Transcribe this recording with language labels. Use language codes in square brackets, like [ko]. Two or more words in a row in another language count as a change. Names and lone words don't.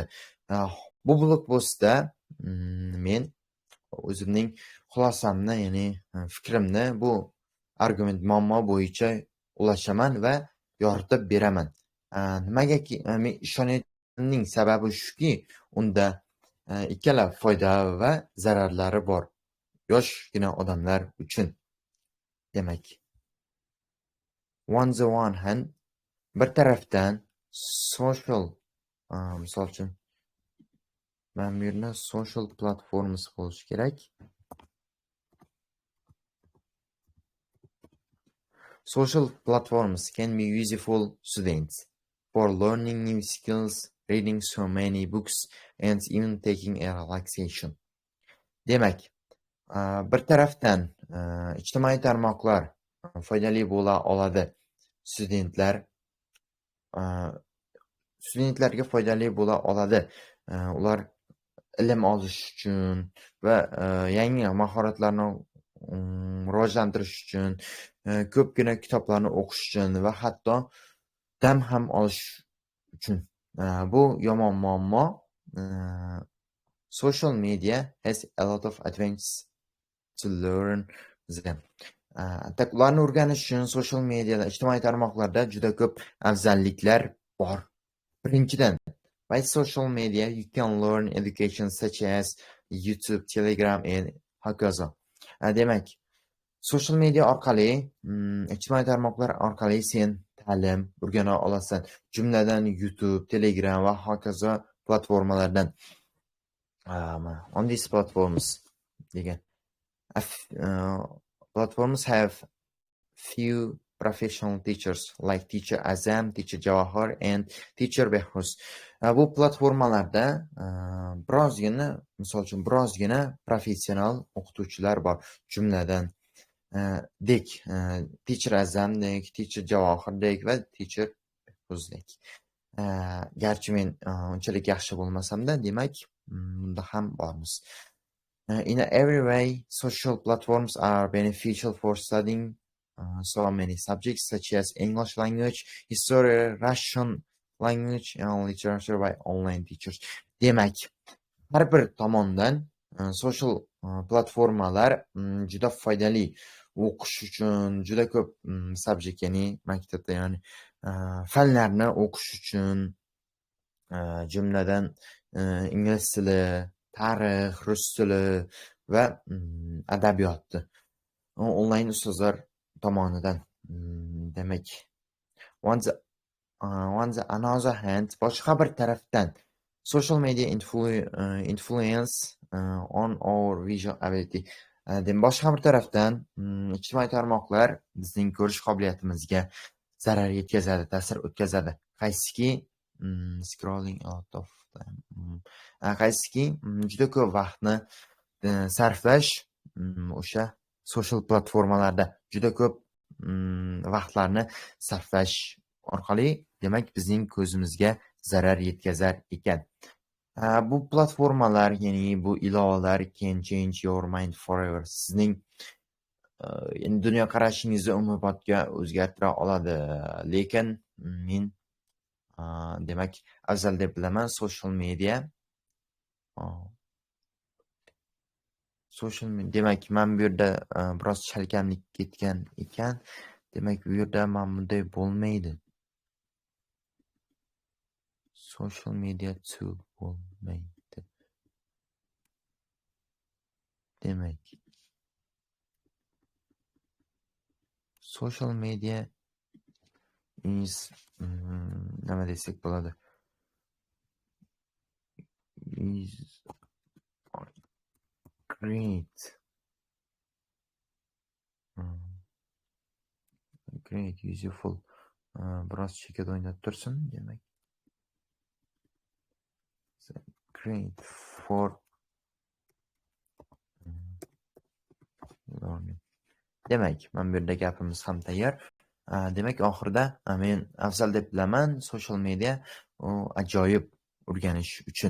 [uz] Bu blog postda men o'zimning xulosamni, ya'ni fikrimni bu argument muammo bo'yicha ulashaman va yoritib beraman. Nimagaki men ishonayotganim sababi shuki, unda ikkala foyda va zararlari bor yoshgina odamlar uchun. Demak, [en] on the one hand, [uz] bir tarafdan social, misol uchun men bu yerda [en] social platforms [uz] bo'lishi kerak. [en] Social platforms can be useful students for learning new skills, reading so many books, and even taking a relaxation. [uz] Demak, bir tarafdan ijtimoiy tarmoqlar foydali bo'la oladi. Studentlarga foydali bo'la oladi. Ular ilm olish uchun va yangi mahoratlarni rivojlantirish uchun, ko'pgina kitoblarni o'qish uchun va hatto dam ham olish uchun. Bu yomon muammo. [en] Social media has a lot of advantages to learn them. [uz] Ularni o'rganish uchun [en] social mediada, [uz] ijtimoiy tarmoqlarda juda ko'p afzalliklar bor. Birinchidan, [en] by social media you can learn education such as YouTube, Telegram and hokazo. [uz] Demak, [en] social media [uz] orqali, ijtimoiy tarmoqlar orqali sen ta'lim o'rgana olasan. Jumladan YouTube, Telegram va hokazo platformalardan. [en] On these platforms degan. Platforms have few professional teachers like Teacher Azam, Teacher Jawahar and Teacher Behruz. [uz] Bu platformalarda misol uchun birozgina professional o'qituvchilar bor. Jumladan Teacher Azamdek, Teacher Jawahardek va Teacher Behruzdek. Garchi men unchalik yaxshi bo'lmasam-da, demak, bunda ham bormiz. [en] In every way, social platforms are beneficial for studying so many subjects such as English language, history, Russian language and literature by online teachers. [uz] Demak, har bir tomondan [en] social platformalar [uz] juda foydali. O'qish uchun juda ko'p subject, ya'ni maktabda, ya'ni fanlarni o'qish uchun, jumladan ingliz tili, tarix, rus tili va adabiyotni onlayn ustozlar tomonidan. Demak, [en] on the another hand, [uz] boshqa bir tarafdan [en] social media influence on our visual ability. [uz] Boshqa bir tarafdan ijtimoiy tarmoqlar bizning ko'rish qobiliyatimizga zarar yetkazadi, ta'sir o'tkazadi. [en] Qaysiki scrolling out of time. [uz] Qaysiki juda ko'p vaqtni sarflash o'sha social platformalarda juda ko'p vaqtlarni sarflash orqali, demak, bizning ko'zimizga zarar yetkazar ekan. Bu platformalar, ya'ni bu ilovalar [en] can change your mind forever. [uz] Sizning dunyo qarashingizni umrbodga o'zgartira oladi. Lekin men demak, afzal deb bilaman [en] social media. [uz] Demak, men bu yerda biroz chalkamlik ketgan ekan. Demak, bu yerda men bunday bo'lmaydi. [en] Social media too bo'lmaydi. [uz] Demak, [en] social media is [uz] nima desak bo'ladi? [en] Is great. Great, useful. [uz] Biroz chekada o'ynab tursin, demak. [en] Great for learning. [uz] Demak, men bu yerda gapimiz ham tayyor. Demak, oxirida men afzal deb bilaman [en] social media [uz] ajoyib o'rganish uchun.